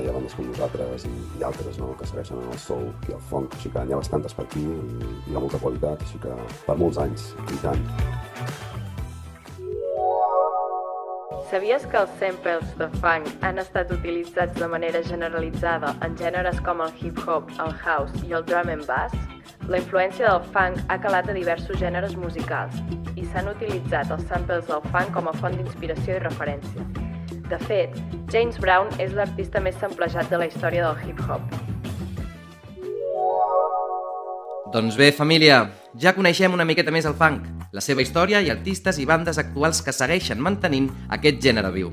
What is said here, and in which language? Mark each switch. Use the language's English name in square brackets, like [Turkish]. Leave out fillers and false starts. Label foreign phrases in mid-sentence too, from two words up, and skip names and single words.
[Catalan] Hi ha bandes com nosaltres i altres, no? Que segueixen en el soul i el funk. Així que n'hi ha bastantes per aquí i hi ha molta qualitat, així que per molts anys, i tant. Sabies que els samples de funk han estat utilitzats de manera generalitzada en gèneres com el hip-hop, el house i el [English] drum and bass? [Catalan] La influència del funk ha calat a diversos gèneres musicals i s'han utilitzat els samples del funk com a font d'inspiració i referència. De fet, James Brown és l'artista més samplejat de la història del hip-hop. Doncs bé, família, ja coneixem una miqueta més el funk, la seva història i artistes i bandes actuals que segueixen mantenint aquest gènere viu.